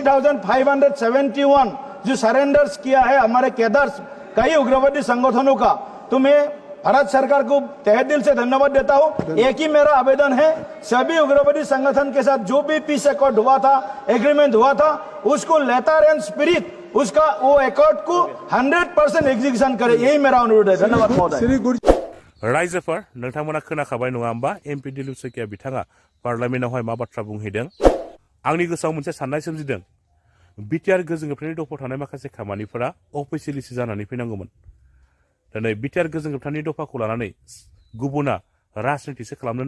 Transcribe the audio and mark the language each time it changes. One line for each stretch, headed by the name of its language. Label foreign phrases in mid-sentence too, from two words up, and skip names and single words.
Hindi: 3571 जो सरेंडर्स किया है हमारे कैडर्स कई उग्रवादी संगठनों का तो मैं भारत सरकार को तहे दिल से धन्यवाद देता हूं एक ही मेरा आवेदन है सभी उग्रवादी संगठन के साथ जो भी
English: peace accord
Hindi: हुआ था एग्रीमेंट हुआ था उसको
English: letter and spirit
Hindi: उसका वो एकॉर्ड को 100% एग्जीक्यूशन करे यही मेरा अनुरोध है धन्यवाद महोदय
Bodo: रायजोफोर नोंथांमोना खोनाखाबाय नङा होमबा एमपि दिलीप सैकिया बिथाङा पार्लियामेन्टआवहाय मा बाथ्रा बुंहैदों आंनि गोसोआव मोनसे साननाय सोमजिदों बिटिआर गोजोन गोबथानि दफायाव थानाय माखासे खामानिफोरा अफिसियेलिसो जानानै फैनांगौमोन दिनै बिटिआर गोजोन गोबथानि दफाखौ लानानै गुबुना राजनितिसो खालामनो